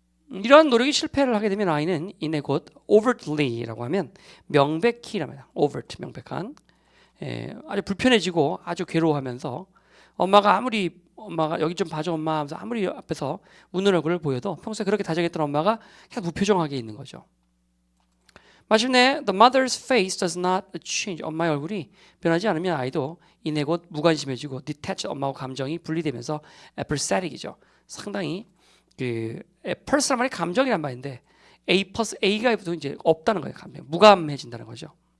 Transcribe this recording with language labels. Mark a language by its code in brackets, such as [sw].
[ko] 이러한 노력이 실패를 하게 되면 아이는 이내 곧 overtly라고 하면 명백히란 말이야. overt 명백한 아주 불편해지고 아주 괴로워하면서 엄마가 여기 좀 봐줘 엄마 하면서 아무리 앞에서 웃는 얼굴을 보여도 평소에 그렇게 다정했던 엄마가 그냥 무표정하게 있는 거죠. [en] 마침내 the mother's face does not change. [ko] 엄마의 얼굴이 변하지 않으면 아이도 이내 곧 무관심해지고 detached 엄마와 감정이 분리되면서 apathetic이죠. 상당히 그 personal 말이 감정이란 말인데 A plus A가 보통 이제 없다는 거예요. 감정 무감해진다는 거죠.